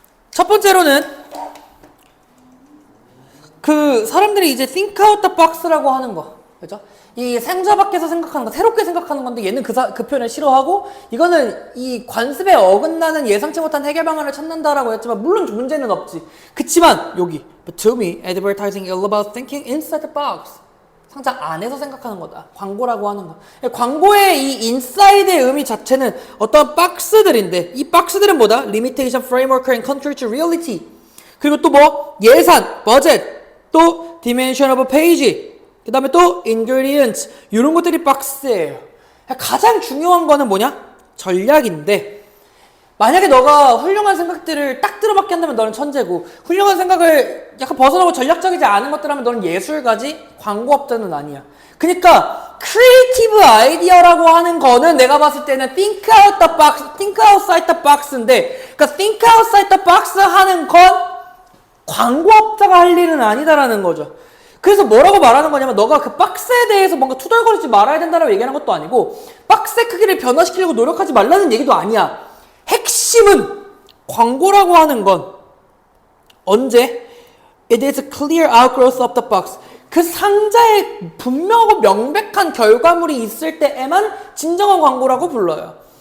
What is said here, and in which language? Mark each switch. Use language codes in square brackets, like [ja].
[ko] 첫 번째로는 그 사람들이 이제 think out the box 라고 하는 거, 그죠? 이 상자 밖에서 생각하는 거, 새롭게 생각하는 건데 얘는 그 표현을 싫어하고, 이거는 이 관습에 어긋나는 예상치 못한 해결 방안을 찾는다라고 했지만 물론 문제는 없지. [en] 그치만 여기 but to me, advertising is all about thinking inside the box. [ko] 상자 안에서 생각하는 거다. 광고라고 하는 거. 광고의 이 인사이드의 의미 자체는 어떤 박스들인데, 이 박스들은 뭐다? [en] Limitation, framework, and country to reality. [ko] 그리고 또 뭐? 예산, 버젯, 또 dimension of a page, 그 다음에 또 ingredients, 이런 것들이 박스예요. 가장 중요한 거는 뭐냐? 전략인데, 만약에 너가 훌륭한 생각들을 딱 들어맞게 한다면 너는 천재고, 훌륭한 생각을 약간 벗어나고 전략적이지 않은 것들 하면 너는 예술가지, 광고업자는 아니야. 그러니까 크리에이티브 아이디어라고 하는 거는 내가 봤을 때는 think out the box, think outside the box 인데, 그러니까 think outside the box 하는 건 광고업자가 할 일은 아니다라는 거죠. 그래서 뭐라고 말하는 거냐면, 너가 그 박스에 대해서 뭔가 투덜거리지 말아야 된다라고 얘기하는 것도 아니고, 박스의 크기를 변화시키려고 노력하지 말라는 얘기도 아니야. 핵심은 광고라고 하는 건 언제? [en] It is a clear outgrowth of the box. [ko] 그 상자에 분명하고 명백한 결과물이 있을 때에만 진정한 광고라고 불러요.